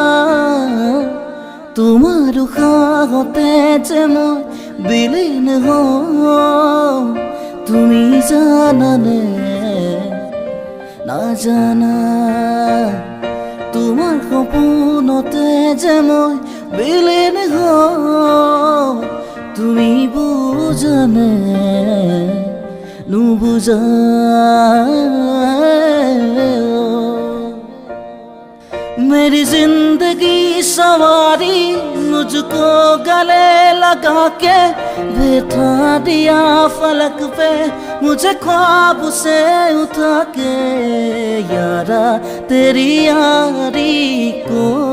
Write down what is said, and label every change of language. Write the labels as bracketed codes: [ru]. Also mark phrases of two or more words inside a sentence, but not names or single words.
[as] তোমাৰ উশাহতে যে মই বিলীন হওঁ তুমি জানানে নাজানা তোমাৰ সপোনতে যে মই বিলীন হওঁ তুমি বুজানে [hi] নুবুজা मेरी जिंदगी सवारी मुझको गले लगा के बैठा दिया फलक पे मुझे ख्वाब से उठा के यारा तेरी यारी को